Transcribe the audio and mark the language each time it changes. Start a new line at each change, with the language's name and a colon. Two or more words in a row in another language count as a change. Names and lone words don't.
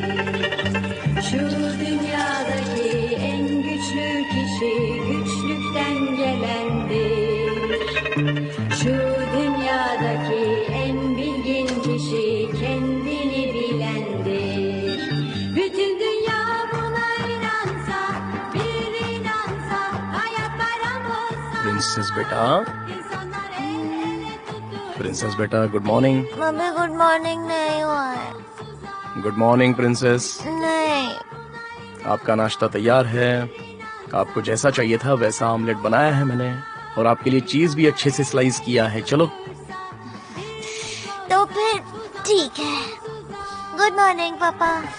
Turkish: Şu dünyadaki en güçlü kişi güçlükten gelendir. Şu dünyadaki en bilgin kişi kendini bilendir. Bütün dünya buna inansa, bir inansa, hayat bayram olsa.
Hindi: प्रिंसेस बेटा,
Turkish: İnsanlar el ele tutuşsa.
Hindi: प्रिंसेस बेटा,
English: good morning.
Hindi: मम्मी
English: good morning
Hindi: नहीं हुआ है।
English: good morning princess.
Hindi: नहीं। आपका नाश्ता तैयार है। आपको जैसा चाहिए था वैसा ऑमलेट बनाया है मैंने, और आपके लिए चीज भी अच्छे से स्लाइस किया है। चलो। तो फिर ठीक है।
English: good morning
Hindi: पापा।